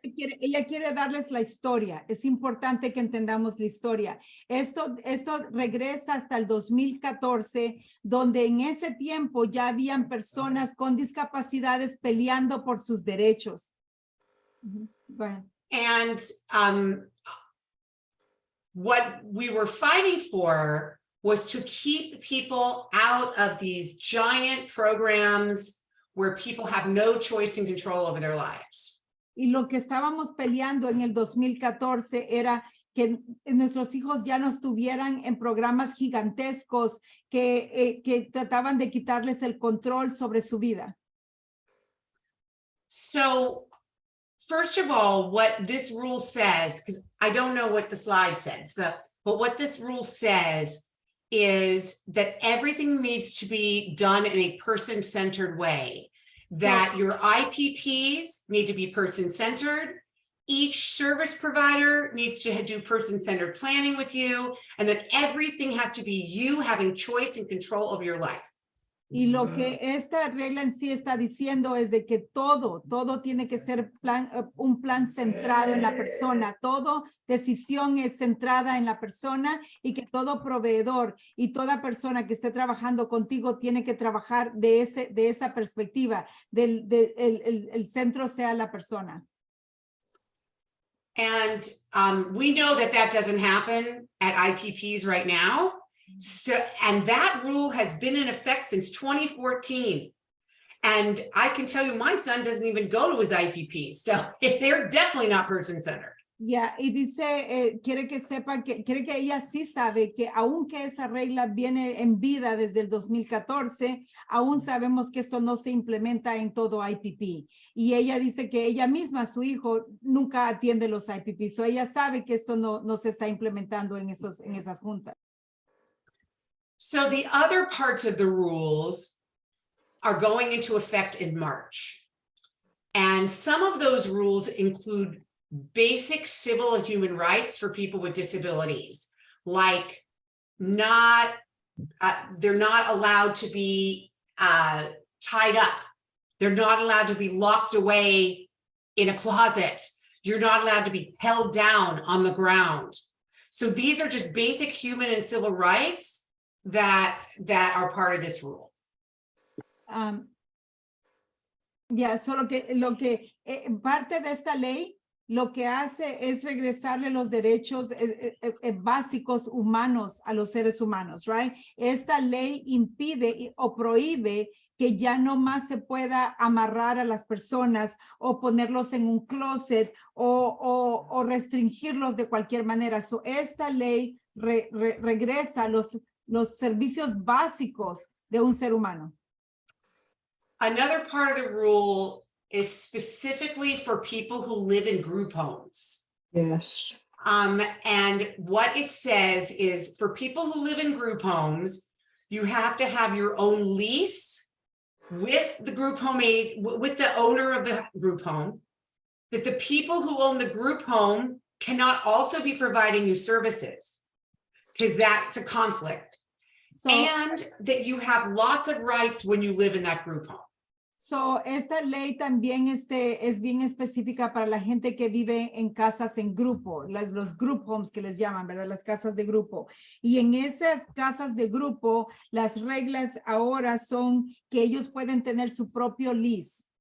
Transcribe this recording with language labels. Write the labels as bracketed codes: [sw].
[es] Ella quiere darles la historia. Es importante que entendamos la historia. Esto regresa hasta el 2014, donde en ese tiempo ya habían personas con discapacidades peleando por sus derechos. Bueno. [en] And what we were fighting for was to keep people out of these giant programs where people have no choice and control over their lives. [es] Y lo que estábamos peleando en el 2014 era que nuestros hijos ya no estuvieran en programas gigantescos que trataban de quitarles el control sobre su vida. [en] So, first of all, what this rule says, because I don't know what the slide said, but what this rule says is that everything needs to be done in a person-centered way, that your IPPs need to be person-centered, each service provider needs to do person-centered planning with you, and that everything has to be you having choice and control over your life. [es] Y lo que esta regla en sí está diciendo es de que todo tiene que ser un plan centrado en la persona. Toda decisión es centrada en la persona y que todo proveedor y toda persona que esté trabajando contigo tiene que trabajar de esa perspectiva, el centro sea la persona. [en] And we know that doesn't happen at IPPs right now. So, and that rule has been in effect since 2014. And I can tell you, my son doesn't even go to his IPP. So they're definitely not person-centered. [es] Yeah, y dice, quiere que sepan quiere que ella sí sabe que aunque esa regla viene en vida desde el 2014, aún sabemos que esto no se implementa en todo IPP. Y ella dice que ella misma, su hijo, nunca atiende los IPP. So ella sabe que esto no se está implementando en esas juntas. [en] So the other parts of the rules are going into effect in March. And some of those rules include basic civil and human rights for people with disabilities, like they're not allowed to be tied up. They're not allowed to be locked away in a closet. You're not allowed to be held down on the ground. So these are just basic human and civil rights that are part of this rule. [es] So lo que parte de esta ley lo que hace es regresarle los derechos básicos humanos a los seres humanos, [en] right? [es] Esta ley impide o prohíbe que ya no más se pueda amarrar a las personas o ponerlos en un closet o restringirlos de cualquier manera. So, esta ley regresa los servicios básicos de un ser humano. [en] Another part of the rule is specifically for people who live in group homes. Yes. And what it says is for people who live in group homes, you have to have your own lease with the group home aid, with the owner of the group home, that the people who own the group home cannot also be providing you services, because that's a conflict. So, and that you have lots of rights when you live in that group home. [es] So, esta ley también es bien específica para la gente que vive en casas en grupo, los group homes que les llaman, ¿verdad? Las casas de grupo. Y en esas casas de grupo, las reglas ahora son que ellos pueden tener su propio lease.